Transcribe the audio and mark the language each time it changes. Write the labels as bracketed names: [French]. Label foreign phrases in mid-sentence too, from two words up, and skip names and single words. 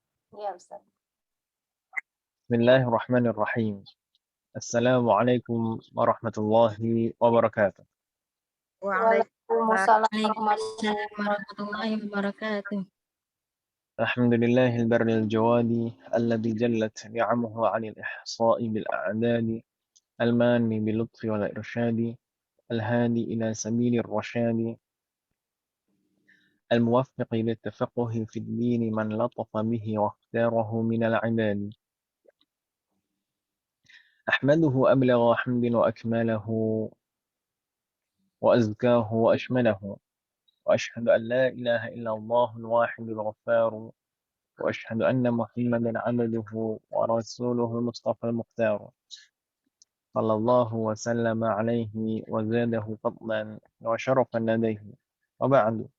[Indonesian] Iya, Ustaz. [Arabic] بسم الله الرحمن الرحيم السلام عليكم ورحمة الله وبركاته. وعليكم السلام وعليكم السلام ورحمة الله ورحمة الله وبركاته. الحمد لله البر الجواد الذي جلت نعمه عن الإحصاء بالأعداد المان باللطف والإرشاد الهادي إلى سبيل الرشاد الموفق للتفقه في الدين من لطف به واختاره من العباد. أحمده أبلغ حمد وأكمله وأزكاه وأشمله. وأشهد أن لا إله إلا الله الواحد الغفار وأشهد أن محمدا عبده ورسوله المصطفى المختار صلى الله وسلم عليه وزاده فضلا وشرفا لديه وبعد.